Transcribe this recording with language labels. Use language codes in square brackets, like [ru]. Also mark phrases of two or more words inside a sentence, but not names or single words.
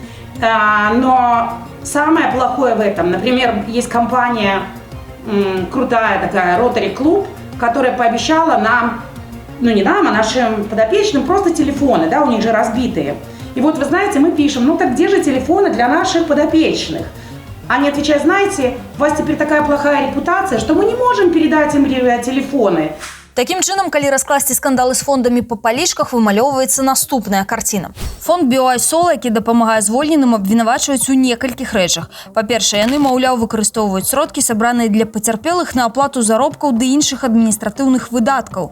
[ru] Но самое плохое в этом, например, есть компания крутая такая, Rotary Club, которая пообещала нам, не нам, а нашим подопечным, просто телефоны, да, у них же разбитые. И вот, вы знаете, мы пишем, так где же телефоны для наших подопечных? Они отвечают, знаете, у вас теперь такая плохая репутация, что мы не можем передать им телефоны. [be] Такім чынам, калі раскласці скандалы з фондамі па палічках, вымалёўваецца наступная карціна. Фонд BYSol, які дапамагае звольненым, абвінавачваюць у некалькіх рэчах. Па-першае, яны, маўляў, выкарыстоўваюць сродкі, сабраныя для пацярпелых на аплату заробкаў ды іншых адміністратыўных выдаткаў.